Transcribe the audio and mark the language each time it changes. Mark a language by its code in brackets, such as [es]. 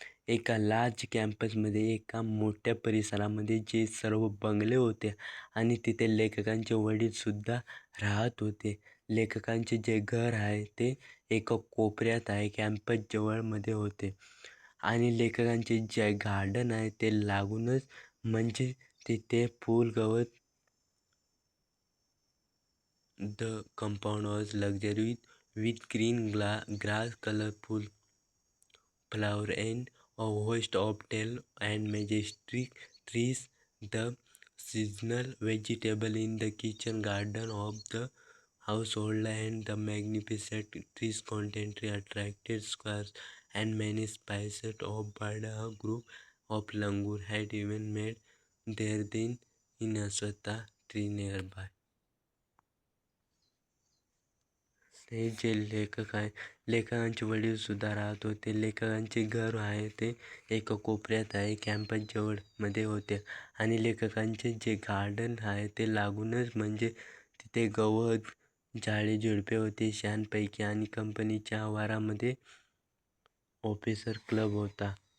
[mr] एका लार्ज कॅम्पसमध्ये एका मोठ्या परिसरामध्ये जे सर्व बंगले होते आणि तिथे लेखकांचे वडीलसुद्धा राहत होते. लेखकांचे जे घर आहे ते एका कोपऱ्यात आहे, कॅम्पस जवळमध्ये होते आणि लेखकांचे जे गार्डन आहे ते लागूनच म्हणजे तिथे फूल गवत. [en] The compound was luxurious with green grass, colorful flower and a host of tall and majestic trees. The seasonal vegetable in the kitchen garden of the household and the magnificent trees constantly attracted squirrels and many species of birds. A group of langur had even made their den in a swata tree nearby. [mr] हे जे लेखक आहे लेखकांचे वडील सुद्धा राहत होते. लेखकांचे घर आहे ते एका कोपऱ्यात आहे, कॅम्पस जवळमध्ये होते आणि लेखकांचे जे गार्डन आहे ते लागूनच म्हणजे तिथे गवत झाडे झुडपे होते छानपैकी आणि कंपनीच्या आवारामध्ये ऑफिसर क्लब होता.